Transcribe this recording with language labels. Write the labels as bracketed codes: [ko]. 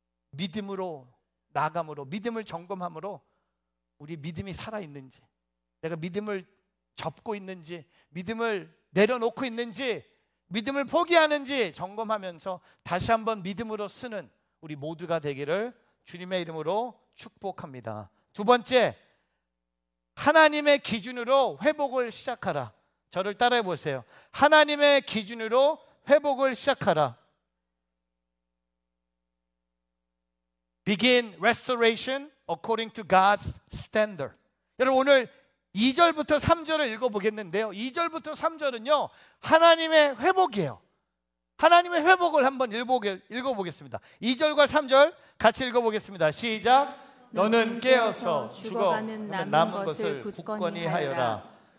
[ko] 믿음으로 나감으로, 믿음을 점검함으로 우리 믿음이 살아있는지, 내가 믿음을 접고 있는지, 믿음을 내려놓고 있는지, 믿음을 포기하는지 점검하면서 다시 한번 믿음으로 쓰는 우리 모두가 되기를 주님의 이름으로 축복합니다. 두 번째, 하나님의 기준으로 회복을 시작하라. 저를 따라해 보세요. 하나님의 기준으로 회복을 시작하라. [en] Begin restoration according to God's standard. [ko] 여러분, 오늘 2절부터 3절을 읽어보겠는데요, 2절부터 3절은요 하나님의 회복이에요. 하나님의 회복을 한번 읽어보겠습니다. 2절과 3절 같이 읽어보겠습니다. 시작. 너는 깨어서 죽어가는 남은 것을 굳건히 하여라.